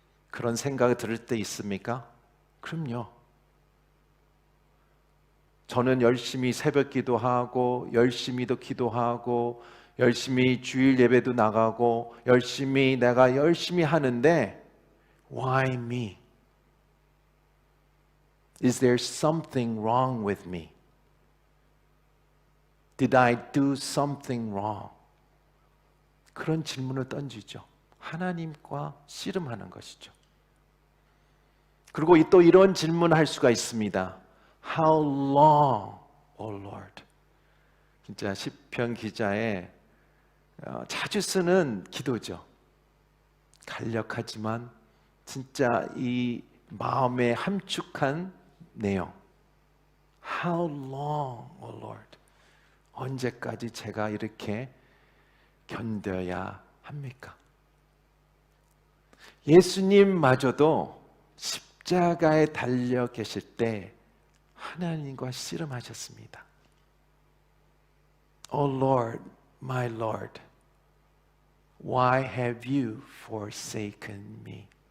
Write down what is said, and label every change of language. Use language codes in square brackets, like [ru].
[ko] 그런 생각이 들을 때 있습니까? 그럼요. 저는 열심히 새벽 기도하고 열심히도 기도하고 열심히 주일 예배도 나가고 내가 열심히 하는데 [en] Why me? Is there something wrong with me? Did I do something wrong? [ko] 그런 질문을 던지죠. 하나님과 씨름하는 것이죠. 그리고 또 이런 질문을 할 수가 있습니다. [en] How long, O Lord? [ko] 진짜 시편 기자의 자주 쓰는 기도죠. 간략하지만 진짜 이 마음에 함축한 내용. [en] How long, O Lord? [ko] 언제까지 제가 이렇게 견뎌야 합니까? 예수님마저도 십자가에 달려 계실 때 하나님과 씨름하셨습니다. [en] O Lord, my Lord, why have you forsaken me?